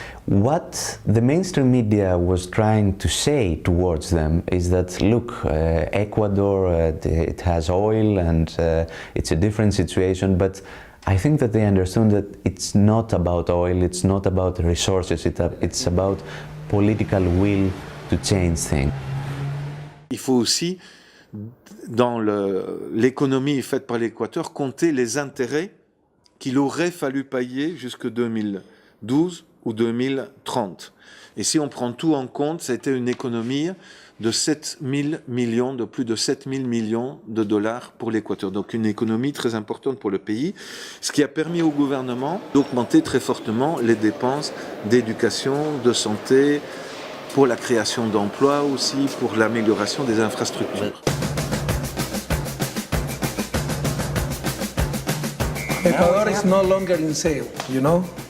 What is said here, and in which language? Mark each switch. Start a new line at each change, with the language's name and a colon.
English: What the mainstream media was trying to say towards them is that, look, Ecuador, it has oil and it's a different situation, but I think that they understood that it's not about oil, it's not about resources, it's about political will to change things.
French: Il faut aussi, dans l'économie faite par l'Équateur, compter les intérêts qu'il aurait fallu payer jusqu'en 2012 ou 2030. Et si on prend tout en compte, c'était une économie de 7 000 millions, de plus de 7 000 millions de dollars pour l'Équateur. Donc une économie très importante pour le pays, ce qui a permis au gouvernement d'augmenter très fortement les dépenses d'éducation, de santé, pour la création d'emplois aussi, pour l'amélioration des infrastructures.
English: Ecuador is no longer in sale, you know?